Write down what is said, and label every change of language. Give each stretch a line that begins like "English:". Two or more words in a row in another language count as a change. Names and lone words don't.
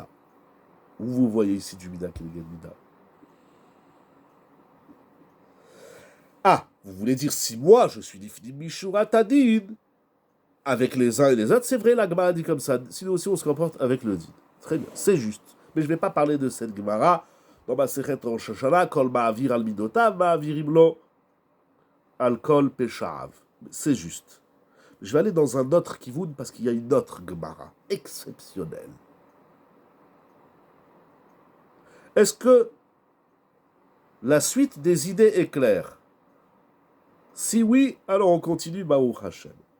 French: Où vous voyez ici du
Hebrew: מידה כנגד מידה?
French: Ah, vous voulez dire si moi je suis
Hebrew: לפנים משורת הדין
French: avec les uns et les autres, c'est vrai, la Gemara dit comme ça. Sinon aussi on se comporte avec le din. Très bien, c'est juste. Mais je ne vais pas parler de cette Gemara dans ma
Hebrew: מסכת ראש השנה, כל המעביר על מדותיו מעבירים לו על כל פשעיו.
French: C'est juste. Je vais aller dans un autre Kivun parce qu'il y a une autre Gemara exceptionnelle. Est-ce que la suite des idées est claire? Si oui, alors on continue
Hebrew: ברוך השם.